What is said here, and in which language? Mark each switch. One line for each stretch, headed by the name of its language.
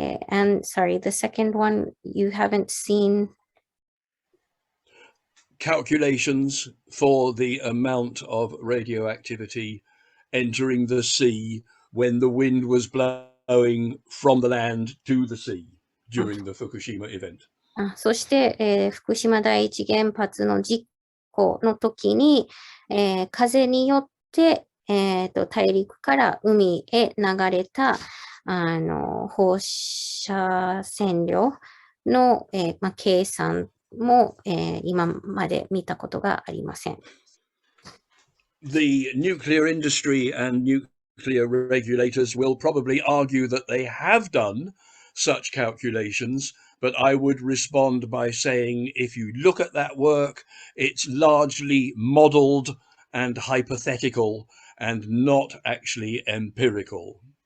English: And sorry, the second one, you haven't seen calculations for the amount of radioactivity entering the sea when the wind was blowing from the land to the sea during the Fukushima event.
Japanese: そして、福島第一原発の事故の時に、風によって、大陸から海へ流れた放射線量の、計算も、今まで見たことがありません。
English: The nuclear industry and nuclear regulators will probably argue that they have done such calculations, but I would respond by saying if you look at that work, it's largely modeled and hypothetical and not actually empirical.